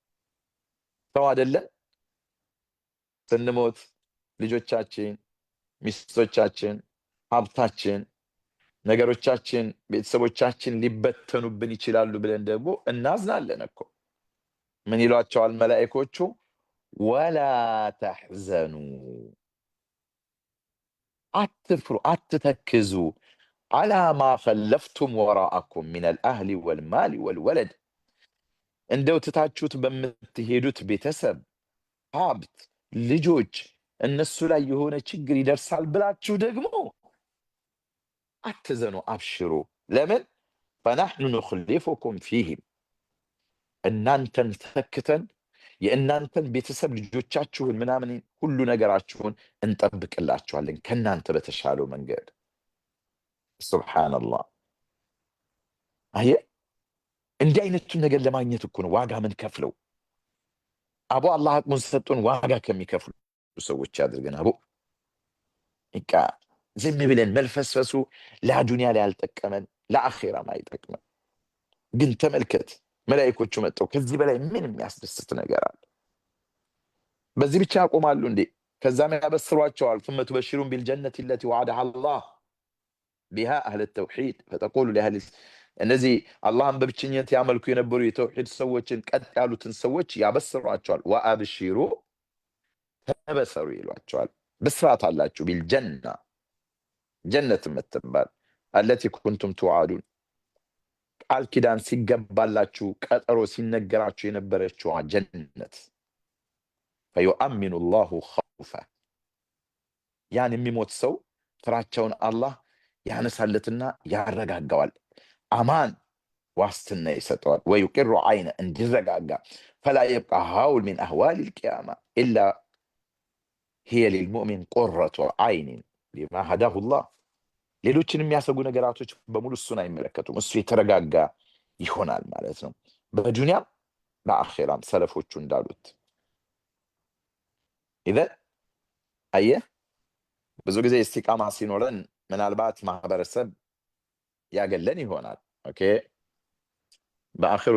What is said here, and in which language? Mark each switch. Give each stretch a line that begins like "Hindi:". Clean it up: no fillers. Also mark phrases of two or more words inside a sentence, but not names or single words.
Amharic: ሰው አይደለም ስንሞት ልጆቻችን ሚስቶቻችን ሀብታችን ነገሮቻችን ቤተሰቦቻችን ሊበተኑብን ይችላሉ ብለን ደግሞ እናዝናለን እኮ ምን ይሏቸዋል መላእክቶቹ
Arabic: ولا تحزنوا
Amharic: አትፍሩ አትተክዙ
Arabic: على ما خلفتم وراءكم من الأهل والمال والولد
Amharic: እንደው ትታችሁት በምትሄዱት ቤተሰብ ሀብት ልጆች እነሱ ላይ የሆነ ችግር ይደርሳል ብላችሁ ደግሞ አትዘኑ አብሽሩ ለምን
Arabic: فنحن نخلفكم فيهم
Amharic: እናንተን ተክተን የእናንተን ቤተሰብ ልጆቻችሁን ምናምን ሁሉ ነገራችሁን እንጠብቅላችኋለን ከናንተ በተሻለው መንገድ ሱብሃንአላህ አየ እንዲህ አይነቱን ነገር ለማግኘት እኮ ነው ዋጋ ምን ከፍለው አቡ አላህ አቅሙን ሰጡን ዋጋ ከሚከፍሉ ሰዎች ያድርገን አቡ እቃ ዝም ብለን መልፈስፈሱ ለዱንያ ላይ አልጠቀመን ለአኺራም አይጠቅመን ግን ተመልከት መላእክቶቹ መጥተው ከዚህ በላይ ምን የሚያስደስት ነገር አለ በዚህ ብቻ ያቆማሉ እንዴ ከዛም ያበስሯቸዋል ثم
Arabic: تبشرون بالجنة التي وعدها الله بها أهل التوحيد فتقول لأهل
Amharic: እነዚህ አላህን በብቸኝነት ያመልኩ የነበሩ የተውሂድ ሰዎችን ቀጥ ያሉትን ሰዎች ያበስሯቸዋል ወአብሽሩ ተበሰሩ ይሏቸዋል ብስራት አላችሁ ቢልጀና ጀነት የምትባል
Arabic: التي كنتم توعدون
Amharic: ቃል ኪዳን ሲገባላችሁ ቀጠሮ ሲነገራችሁ የነበረችው ጀነት
Arabic: فيؤمن الله خوفه
Amharic: ያን የሚሞት ሰው ፍራቻውን አላህ ያነሳለትና ያረጋጋዋል አማን ዋስትና ይሰጠዋል
Arabic: ويقر عين
Amharic: እንዲረጋጋ
Arabic: فلا يبقى هول من أهوال القيامة إلا هي للمؤمن قرة عين لما هداه الله
Amharic: ሌሎችን የሚያሰጉ ነገራቶች በሙሉ እሱን አይመለከቱም እሱ የተረጋጋ ይሆናል ማለት ነው በዱንያም በአኺራም ሰለፎቹ እንዳሉት إذا አየህ ብዙ ጊዜ እስቲቃማ ሲኖረን ምናልባት ማህበረሰብ ያገለን ይሆናል ኦኬ በአኺሩ